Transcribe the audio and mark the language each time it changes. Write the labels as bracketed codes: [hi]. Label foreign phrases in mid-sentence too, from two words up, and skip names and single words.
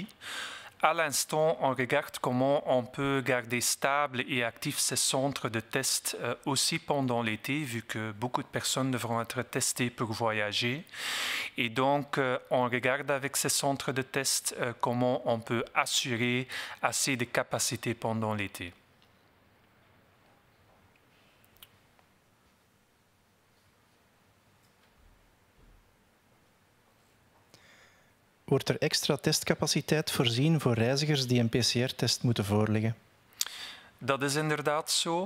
[fr] À l'instant, on regarde comment on peut garder stable et actif ces centres de tests aussi pendant l'été, vu que beaucoup de personnes devront être testées pour voyager. Et donc, on regarde avec ces centres de tests comment on peut assurer assez de capacité pendant l'été. [nl] Wordt er extra testcapaciteit voorzien voor reizigers die een PCR-test moeten voorleggen? Dat is inderdaad zo.